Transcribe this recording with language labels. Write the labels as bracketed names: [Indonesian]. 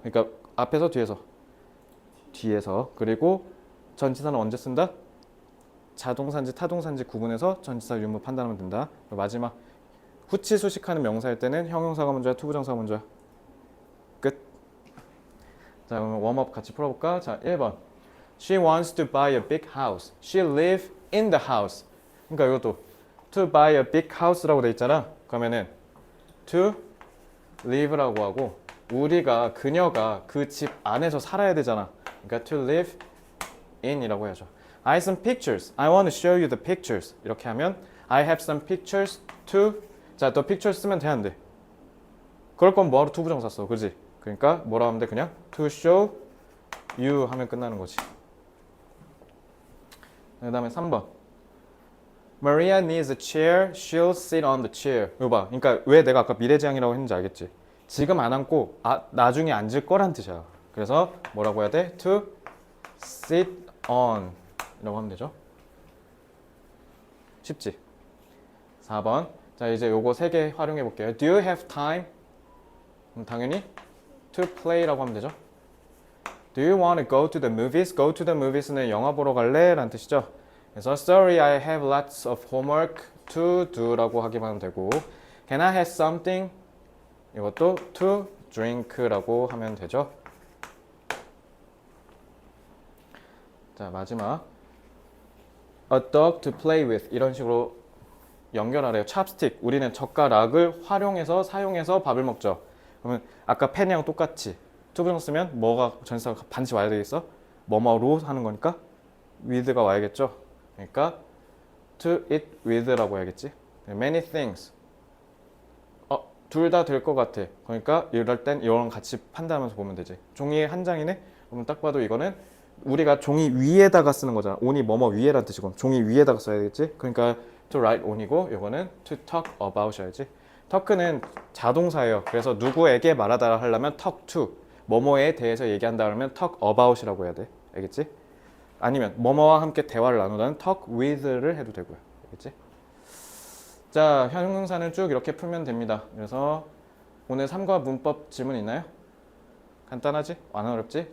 [Korean] 그러니까 앞에서 뒤에서. 뒤에서. 그리고 전치사는 언제 쓴다? 자동사인지 타동사인지 구분해서 전치사 유무 판단하면 된다. 그리고 마지막 후치 수식하는 명사일 때는 형용사가 먼저야, 투부정사가 먼저야. 끝. 자, 그럼 웜업 같이 풀어볼까? 자, 1번. [English] She wants to buy a big house. She live in the house. [Korean] 그러니까 이것도 [English] to buy a big house [Korean] 라고 돼 있잖아. 그러면은 to live라고 하고 그녀가 그 집 안에서 살아야 되잖아. 그러니까 to live in이라고 해야죠. [English] I have some pictures. I want to show you the pictures. [Korean] 이렇게 하면 [English] I have some pictures to. [Korean] 자, the pictures 쓰면 돼, 안 돼? 그럴 거면 뭐하러 투부정사 써, 그지? 그러니까 뭐라 하면 돼? 그냥 to show you 하면 끝나는 거지. 그 다음에 3번. [English] Maria needs a chair. She'll sit on the chair. [Korean] 이거 봐. 그러니까 왜 내가 아까 미래지향이라고 했는지 알겠지? 지금 안 앉고 나중에 앉을 거란 뜻이야. 그래서 뭐라고 해야 돼? [English] To sit on [Korean] 이라고 하면 되죠. 쉽지? 4번. 자, 이제 요거 3개 활용해 볼게요. [English] Do you have time? [Korean] 당연히 to play라고 하면 되죠. [English] Do you want to go to the movies? [Korean] Go to the movies는 영화 보러 갈래? 라는 뜻이죠. [English] 그래서 sorry, I have lots of homework to do [Korean] 라고 하기만 하면 되고 [English] Can I have something? [Korean] 이것도 to drink 라고 하면 되죠. 자, 마지막 [English] A dog to play with [Korean] 이런 식으로 연결하래요. 찹스틱. 우리는 젓가락을 활용해서 사용해서 밥을 먹죠. 그러면 아까 펜이랑 똑같이 to 쓰면 뭐가 전치사가 반드시 와야 되겠어? 뭐뭐로 하는 거니까 with가 와야겠죠. 그러니까 to eat with라고 해야겠지. [English] Many things. [Korean] 둘 다 될 것 같아. 그러니까 이럴 땐 이런 같이 판단하면서 보면 되지. 종이 한 장이네? 그러면 딱 봐도 이거는 우리가 종이 위에다가 쓰는 거잖아. on이 뭐뭐 위에란 뜻이고 종이 위에다가 써야 되겠지. 그러니까 to write on이고 이거는 to talk about이야지. talk는 자동사예요. 그래서 누구에게 말하다 하려면 talk to 뭐뭐에 대해서 얘기한다 하면 talk about이라고 해야 돼. 알겠지? 아니면 뭐뭐와 함께 대화를 나누다는 talk with를 해도 되고요. 알겠지? 자, 형용사는 쭉 이렇게 풀면 됩니다. 그래서 오늘 3과 문법 질문 있나요? 간단하지? 안 어렵지?